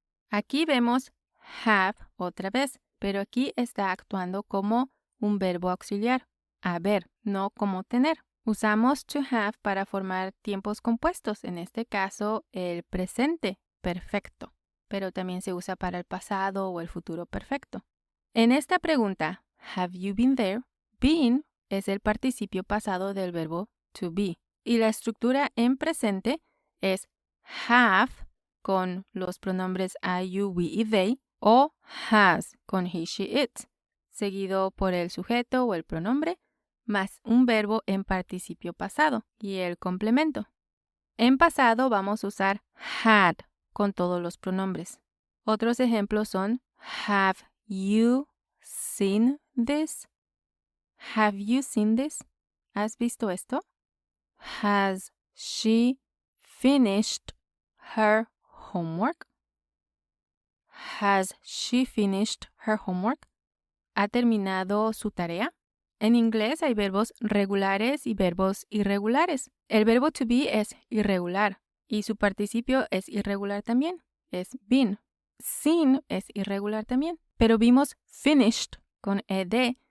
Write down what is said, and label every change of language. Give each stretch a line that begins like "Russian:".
Spanish: Aquí vemos have otra vez, pero aquí está actuando como un verbo auxiliar, haber, no como tener. Usamos to have para formar tiempos compuestos, en este caso el presente perfecto, pero también se usa para el pasado o el futuro perfecto. En esta pregunta,
English: have you been there?
Spanish: Been es el participio pasado del verbo to be y la estructura en presente es have con los pronombres I, you, we y they o has con he, she, it, seguido por el sujeto o el pronombre, más un verbo en participio pasado y el complemento. En pasado vamos a usar had con todos los pronombres. Otros ejemplos son
English: have you seen this? Have you seen this?
Spanish: ¿Has visto esto?
English: Has she finished her homework? Has she finished her homework?
Spanish: ¿Ha terminado su tarea? En inglés hay verbos regulares y verbos irregulares. El verbo to be es irregular y su participio es irregular también, es been. Seen es irregular también, pero vimos finished con ed.